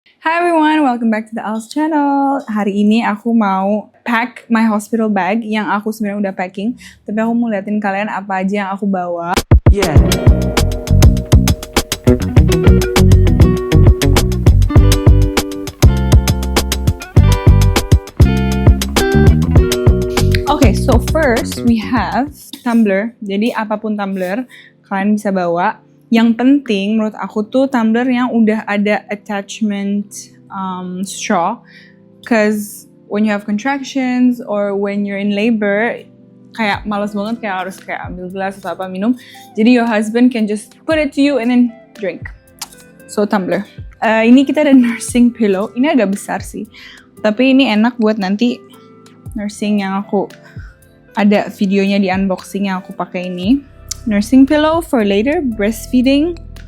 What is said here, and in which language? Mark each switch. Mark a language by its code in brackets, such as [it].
[en] Hi everyone, welcome back to the Al's channel. [id] Hari ini aku mau [en] pack my hospital bag [id] yang aku sebenarnya udah packing, tapi aku mau liatin kalian apa aja yang aku bawa. Yeah. [en] Okay, so first we have tumbler. [id] Jadi apapun tumbler kalian bisa bawa. Yang penting menurut aku tuh tumbler yang udah ada attachment straw, [en] cause when you have contractions or when you're in labor, [id] kayak males banget kayak harus kayak ambil gelas atau apa minum. Jadi [en] your husband can just put it to you and then drink. So [id] tumbler. Ini kita ada nursing pillow. Ini agak besar sih, tapi ini enak buat nanti nursing yang aku ada videonya di unboxing yang aku pakai ini. [en] Nursing pillow for later breastfeeding.